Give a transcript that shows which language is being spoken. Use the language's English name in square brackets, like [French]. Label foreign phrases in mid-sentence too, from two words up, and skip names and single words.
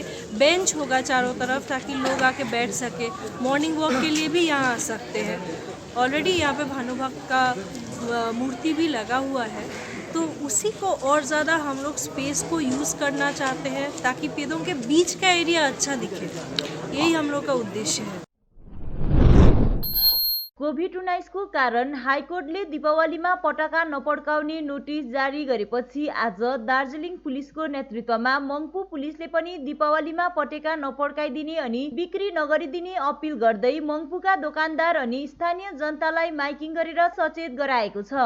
[Hindi] बेंच होगा चारों तरफ ताकि लोग आके बैठ सके, [English] morning walk [Hindi] के लिए भी यहाँ आ सकते हैं। ऑलरेडी यहाँ पे भानुभक्त का मूर्ति भी लगा हुआ है, तो उसी को और ज़्यादा हम लोग स्पेस को यूज़ करना चाहते हैं ताकि पेदों के बीच का एरिया अच्छा दिखे। यही हम लोग का उद्देश्य है। [Nepali] कोभिड-19 को कारण हाइकोर्टले दीपावलीमा पटाका नपड्काउने नोटिस जारी गरेपछि आज दार्जिलिङ पुलिसको नेतृत्वमा मङ्पु पुलिसले पनि दीपावलीमा पटेका नपड्काइदिने अनि बिक्री नगरिदिने अपिल गर्दै मङ्पुका दोकानदार अनि स्थानीय जनतालाई माइकिङ गरेर सचेत गराएको छ।